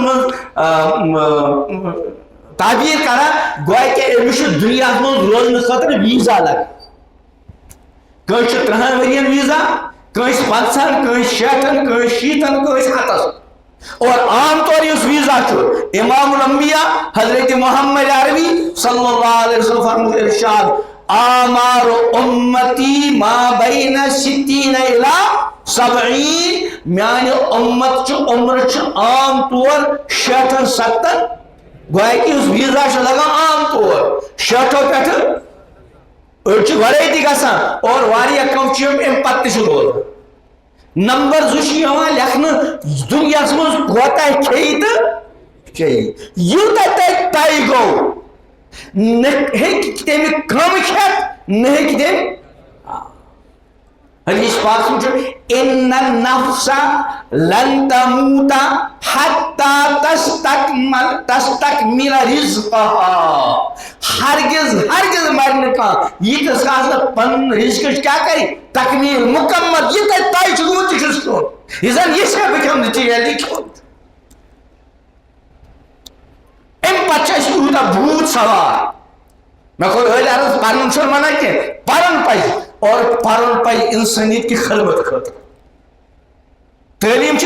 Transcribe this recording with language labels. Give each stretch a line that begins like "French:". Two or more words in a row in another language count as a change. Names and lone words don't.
Kashmiri: منٛز تعبیر کران گویا کہ أمِس چھُ دُنیاہس منٛز روزنہٕ خٲطرٕ ویٖزا لگان کٲنٛسہِ چھُ 30 ؤرین ویٖزا کٲنٛسہِ 50 کٲنٛسہِ 60 کٲنٛسہِ 60 کٲنٛسہِ 100 اور عام طور یُس ویٖزا چھُ امام الانبیاء حضرت محمد عربی
Arabic: صلی اللہ علیہ وسلم
Kashmiri: فرموُت ارشاد
Arabic: آمار امتی ما بین 60 الی 70
Kashmiri: میانہِ اُمت چہِ عمر چھِ عام طور 60-70 گویا کہ یُس ویٖزا چھُ لگان عام طور 60 پٮ۪ٹھٕ أڑۍ چھِ گۄڈے تہِ گژھان اور واریاہ کم چھِ یِم امہِ پتہٕ تہِ چھِ روزان نمبر 2 چھُ یِوان لیکھنہٕ دُنیاہس منٛز کوتاہ کھیٚیہِ تہٕ چیٚیہِ یوٗتاہ تتہِ طے گوٚو نہ ہیٚکہِ تمہِ کم کھٮ۪تھ نہ ہیٚکہِ تٔمۍ حدیث پاکس منٛز چھُ
Arabic: اِنَّ النَّفْسَ لَن تَمُوتَ حَتَّىٰ تَسْتَكْمِلَ رِزْقَهَا
Kashmiri: ہرگز مرِ نہٕ کانٛہہ ییٖتِس کالس نہٕ پنُن رِزقٕچ کیٛاہ کرِ تکمیٖل مُکمل یہِ تتہِ طے چھُ گوٚمُت تہِ چھُس کھیوٚن یہِ زن یژھِ ہا بہٕ کھٮ۪مہٕ ژٕ ییٚلہِ کھیوٚن امہِ پتہٕ چھُ اسہِ یوٗتاہ بوٗت سوال مےٚ کوٚر أڑۍ عرض پرُن چھُنہٕ ونان کینٛہہ پرُن پزِ اور پرُن پزِ انسٲنیت کہِ خدمت خٲطرٕ تعلیٖم چھِ